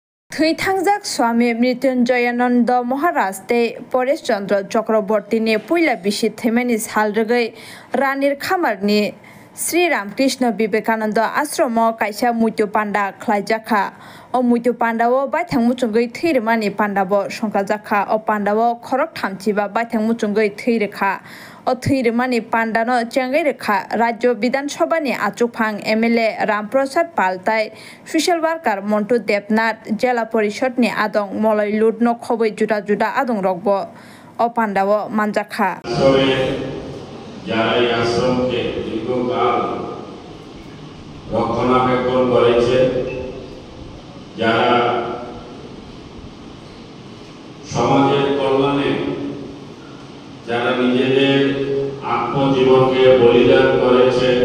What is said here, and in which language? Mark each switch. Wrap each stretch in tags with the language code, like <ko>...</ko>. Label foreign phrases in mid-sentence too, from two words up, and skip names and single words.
<brx>थैथांजाक स्वामी मृत्युंजयानंद महाराज ते परेश चंद्र चक्रवर्ती ने पुइला बिसि थैमानि सालरगै रानीर खामारनि श्री रामकृष्ण विवेकानंद आश्रम कायसा मुत्यु पांडा खलायजाखा ओ मुत्यु पांडाओ बायथां मुचुंगै थैरमानि पांडाबो संख्लाजाखा ओ पांडाओ खरक थामथिबा बायथां मुचुंगै थैरेखा ओ थैरमानि पांडानो चेंगै रेखा राज्य विधानसभा नि आचुकफां एमएलए रामप्रसाद पाल ताई</brx> <en>social worker</en> <brx>मन्टु देबनाथ जिला परिषद नि आदं मलय लुटनो खबै जुदा जुदा आदं रगबो ओ पांडाओ मानजाखा</brx> <bn>যারা এই আশ্রমকে দীর্ঘকাল রক্ষণাবেক্ষণ করেছে, যারা সমাজের কল্যাণে যারা নিজেদের আত্মজীবনকে বলিদান করেছে,</bn>